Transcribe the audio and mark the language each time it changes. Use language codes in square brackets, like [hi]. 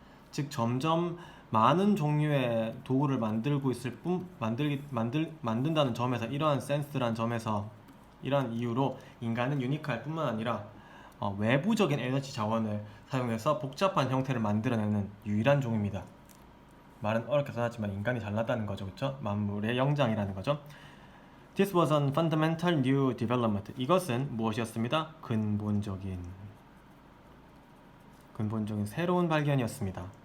[ko] 즉 점점 많은 종류의 도구를 만들고 있을 만든다는 점에서 이러한 센스란 점에서 이러한 이유로 인간은 유니크할 뿐만 아니라 외부적인 에너지 자원을 사용해서 복잡한 형태를 만들어내는 유일한 종입니다. 말은 어렵게 써놨지만 인간이 잘났다는 거죠. 그렇죠? 만물의 영장이라는 거죠. [en] This was a fundamental new development. [ko] 이것은 무엇이었습니다? 근본적인 새로운 발견이었습니다.